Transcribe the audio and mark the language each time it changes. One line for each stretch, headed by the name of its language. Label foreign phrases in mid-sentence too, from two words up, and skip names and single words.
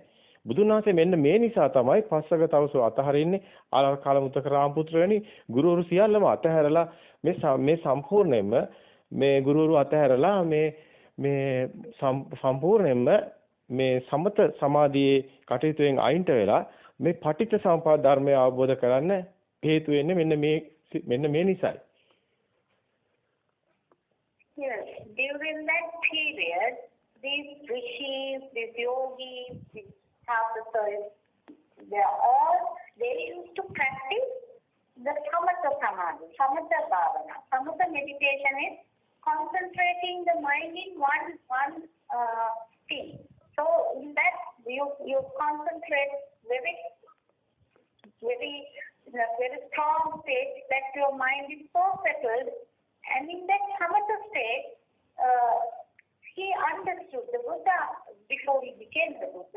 Sinhala: බුදුන් වහන්සේ මෙන්න මේ නිසා තමයි පස්සක තවසෝ අතහරින්නේ ආලර කාලමුත්තක රාමපුත්‍ර වැනි ගුරුවරු සියල්ලම අතහැරලා මේ සම්පූර්ණයෙන්ම මේ ගුරුවරු අතහැරලා මේ සම්පූර්ණයෙන්ම මේ සමත සමාධියේ කටයුතුෙන් අයින්ට වෙලා මේ පටිච්ච සමුප්පාද ධර්මය අවබෝධ කරන්න හේතු වෙන්නේ මෙන්න මේ නිසයි.
English: during that period, these rishis, these yogis, these tapasis, they used to practice the
Pali: samatha samadhi, samatha bhavana.
English: Samatha meditation is concentrating the mind in one thing. So in that you concentrate very strong state that your mind is so settled, and in that samatha state, he understood the Buddha before he became the Buddha.